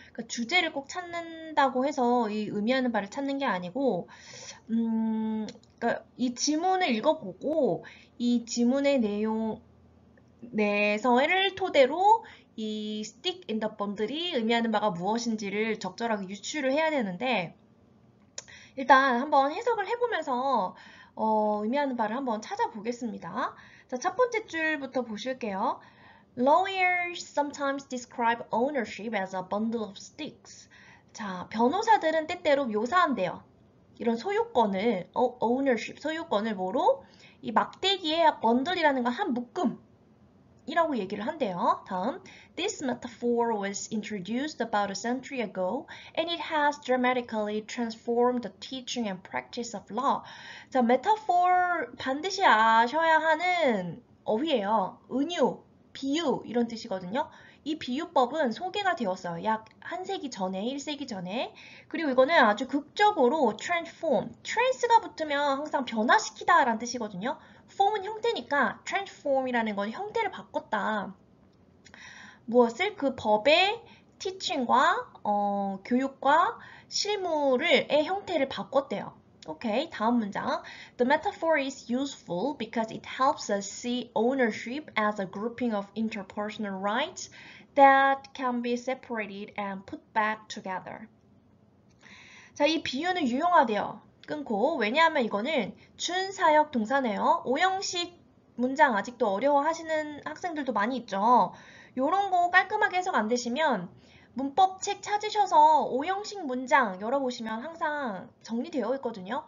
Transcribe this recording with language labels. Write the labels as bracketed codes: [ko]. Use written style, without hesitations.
[ko] 그러니까 주제를 꼭 찾는다고 해서 이 의미하는 바를 찾는 게 아니고, 그러니까 이 지문을 읽어보고 이 지문의 내용 내서를 토대로 이 [en] stick in the bundle [ko] 이 의미하는 바가 무엇인지를 적절하게 유추를 해야 되는데 일단 한번 해석을 해보면서 의미하는 바를 한번 찾아보겠습니다. 자, 첫 번째 줄부터 보실게요. [en] Lawyers sometimes describe ownership as a bundle of sticks. [ko] 자, 변호사들은 때때로 묘사한대요. 이런 소유권을, ownership, 소유권을 뭐로? 이 막대기의 bundle이라는 건 한 묶음. 이라고 얘기를 한대요. [en] 다음, This metaphor was introduced about a century ago and it has dramatically transformed the teaching and practice of law. [ko] 자, metaphor 반드시 아셔야 하는 어휘예요. 은유, 비유 이런 뜻이거든요. 이 비유법은 소개가 되었어요. 약 한 세기 전에, 1세기 전에. 그리고 이거는 아주 극적으로 transform, trans가 붙으면 항상 변화시키다 라는 뜻이거든요. form은 형태니까 transform이라는 건 형태를 바꿨다. 무엇을? 그 법의 teaching과 교육과 실무의 형태를 바꿨대요. 오케이, 다음 문장. [en] The metaphor is useful because it helps us see ownership as a grouping of interpersonal rights that can be separated and put back together. [ko] 자, 이 비유는 유용하대요. 끊고. 왜냐하면 이거는 준사역 동사네요. 오형식 문장 아직도 어려워하시는 학생들도 많이 있죠. 요런 거 깔끔하게 해석 안 되시면 문법 책 찾으셔서 오형식 문장 열어보시면 항상 정리되어 있거든요.